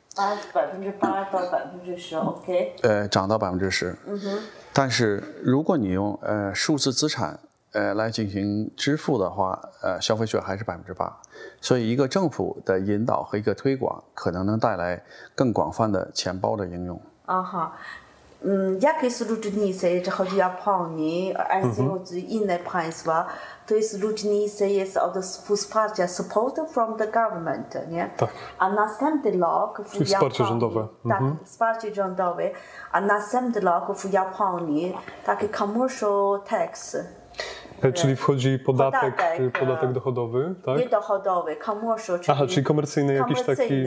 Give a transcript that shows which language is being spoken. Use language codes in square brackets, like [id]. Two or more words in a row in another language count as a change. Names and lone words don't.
[zh] 8% 到10% ，OK。涨到10%。但是如果你用数字资产来进行支付的话，消费税还是8%。所以一个政府的引导和一个推广，可能能带来更广泛的钱包的应用。 [pl] Jakie są różnice, jeżeli chodzi o Japonię, ICO czy inne państwa? To jest różnica jest od wsparcia [en] support from the government, [pl] nie? Tak. A następny rok w Japonii, wsparcie rządowe. Tak, wsparcie rządowe. A następny rok w Japonii takie [en] commercial tax. [pl] Czyli wchodzi podatek dochodowy, tak? Nie dochodowy, commercial, czyli komercyjny jakiś taki.